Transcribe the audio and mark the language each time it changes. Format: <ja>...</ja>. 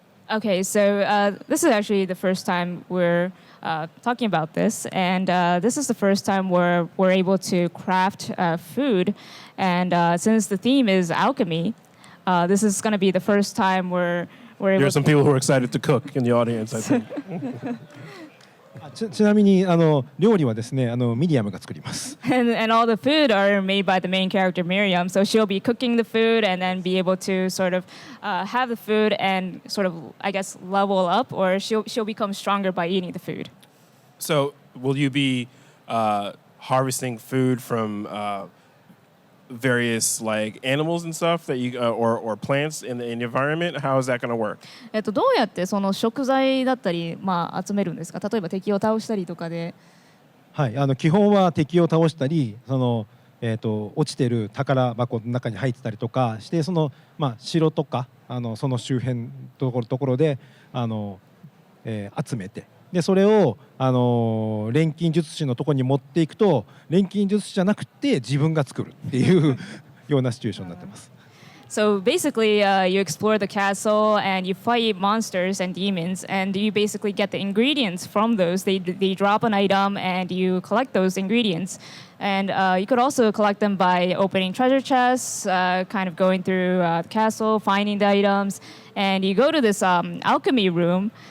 <en>Okay, so this is actually the first time we're talking about this, and this is the first time where we're able to craft food, and since the theme is alchemy, this is going to be the first time we're able. There are some people who are excited to cook in the audience, I think.</en> <ja>ちなみに料理はですねミディアムが作ります。</ja> <en>And all the food are made by the main character Miriam, so she'll be cooking the food and then be able to sort of have the food and sort of I guess level up, or she'll become stronger by eating the food. So will you be harvesting food from various like animals and stuff that you or plants in the environment? How is that going to work?</en> <ja>どうやってその食材だったり集めるんですか？例えば敵を倒したりとかで。はい、基本は敵を倒したり、その落ちてる宝箱の中に入ってたりとかして、その城とかその周辺ところで集めて。でそれを錬金術師のところに持っていくと錬金術師じゃなくて自分が作るっていうようなシチュエーションになってます。</ja> <en>So basically, you explore the castle and you fight monsters and demons, and you basically get the ingredients from those. They drop an item, and you collect those ingredients. And you could also collect them by opening treasure chests, kind of going through the castle, finding the items, and you go to this alchemy room.</en>